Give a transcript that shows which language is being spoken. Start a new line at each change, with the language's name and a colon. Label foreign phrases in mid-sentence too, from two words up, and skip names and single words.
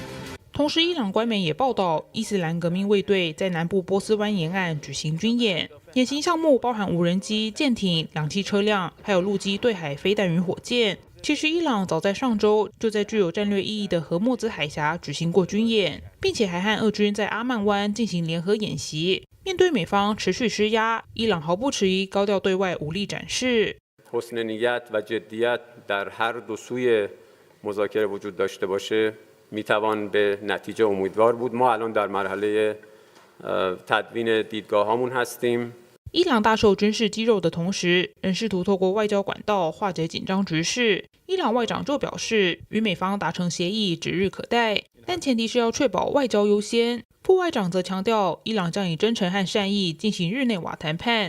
Chinese: 同时，伊朗官媒也报道，伊斯兰革命卫队在南部波斯湾沿岸举行军演，演习项目包含无人机、舰艇、两栖车辆，还有陆基对海飞弹与火箭。其实，伊朗早在上周就在具有战略意义的荷默兹海峡举行过军演，并且还和俄军在阿曼湾进行联合演习。面对美方持续施压，伊朗毫不迟疑高调对外武力展示。
Persian: حسن نیت و جدیت در هر دو سوی مذاکره وجود داشته باشه میتوان به نتیجه امیدوار بود. ما الان در مرحله تدوین دیدگاه‌هامون هستیم.
Chinese: 伊朗大秀军事肌肉的同时，仍试图透过外交管道化解紧张局势。伊朗外长就表示，与美方达成协议指日可待，但前提是要确保外交优先。副外长则强调，伊朗将以真诚和善意进行日内瓦谈判。